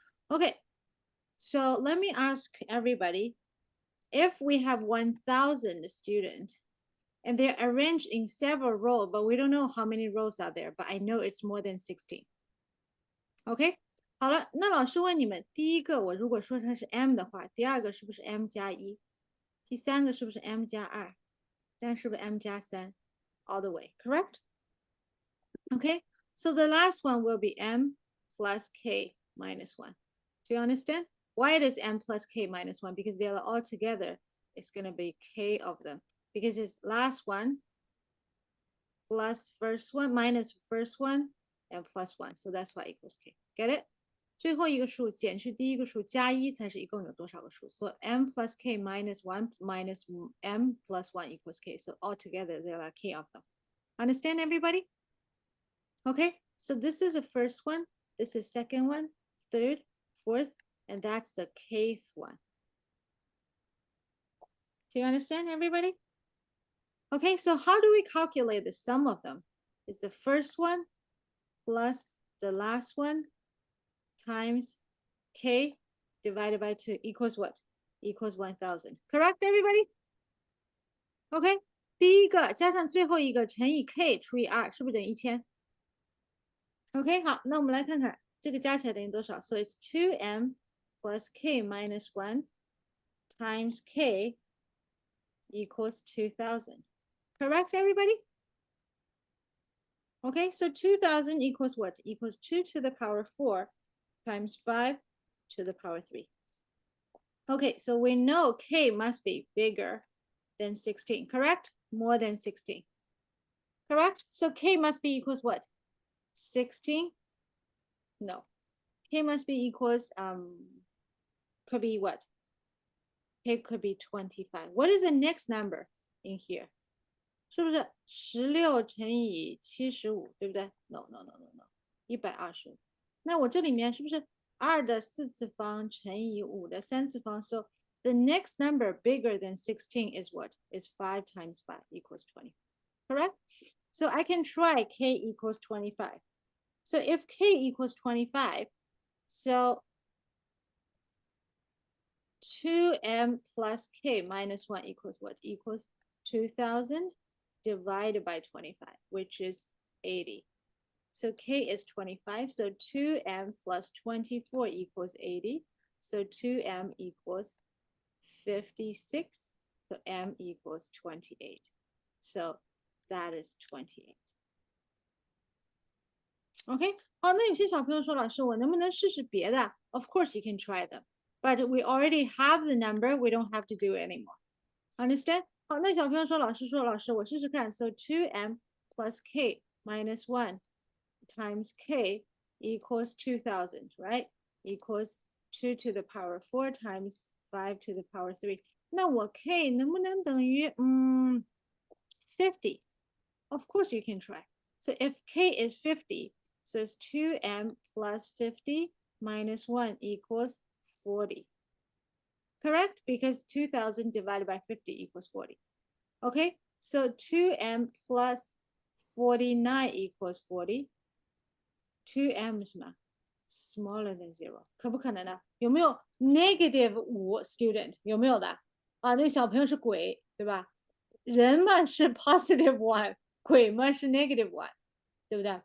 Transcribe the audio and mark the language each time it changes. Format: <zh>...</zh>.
<en>Okay, so let me ask everybody, if we have 1,000 students and they're arranged in several rows, but we don't know how many rows are there, but I know it's more than 16.</en> <zh>OK， 好了，那老师问你们，第一个我如果说它是 m 的话，第二个是不是 m 加1？第三个是不是 m 加2？但是不是 m 加3</zh> <en>？All the way, correct? Okay, so the last one will be m plus k minus 1. Do you understand? Why it is m plus k minus 1? Because they are all together. It's going to be k of them. Because it's last one plus first one minus first one and plus 1. So that's why equals k. Get it?</en> <zh>最后一个数减去第一个数加1才是一共有多少个数。</zh> <en>So m plus k minus 1 minus m plus 1 equals k. So altogether there are k of them. Understand, everybody? Okay, so this is the first one, this is second one, third, fourth, and that's the kth one. Do you understand, everybody? Okay, so how do we calculate the sum of them? It's the first one plus the last one times k divided by 2 equals what? Equals 1,000. Correct, everybody?</en> <zh>Okay, 第一个加上最后一个乘以 k 除以2，是不是等于1000？ OK， 好，那我们来看看这个加起来等于多少。</zh> <en>So it's 2m plus k minus 1 times k equals 2,000. Correct, everybody? Okay, so 2,000 equals what? Equals 2 to the power 4 times 5 to the power 3. Okay, so we know k must be bigger than 16, correct? More than 16. Correct? So k must be equals what? 16? No. K must be equals, could be what? K could be 25. What is the next number in here?</en> <zh>是不是16乘以75，对不对 ？No, 125。那我这里面是不是2的4次方乘以5的3次方 ？</zh> <en>So the next number bigger than 16 is what? Is 5 times 5 equals 20. Correct? So I can try k equals 25. So if k equals 25, so 2m plus k minus 1 equals what? Equals 2000 divided by 25, which is 80. So k is 25, so 2m plus 24 equals 80. So 2m equals 56, so m equals 28. So that is 28. OK，</en> <zh>好，那有些小朋友说，老师，我能不能试试别的</zh> <en>？Of course you can try them, but we already have the number, we don't have to do it anymore. Understand?</en> <zh>好，那小朋友说，老师，我试试看。</zh> <en>So 2m plus k minus 1 times k equals 2000, right? Equals 2 to the power 4 times 5 to the power 3.</en> <zh>那我 k 能不能等于50?</zh> <en>Of course you can try. So if k is 50, so it's 2m plus 50 minus 1 equals 40. Correct? Because 2000 divided by 50 equals 40. Okay, so 2m plus 49 equals 40.</en> <zh>2m 什么</zh> <en>smaller than 0，</en> <zh>可不可能呢？有没有 negative 5 student？有没有的？啊，那个小朋友是鬼，对吧？人嘛是 positive 1， 鬼嘛是 negative 1， 对不对？</zh>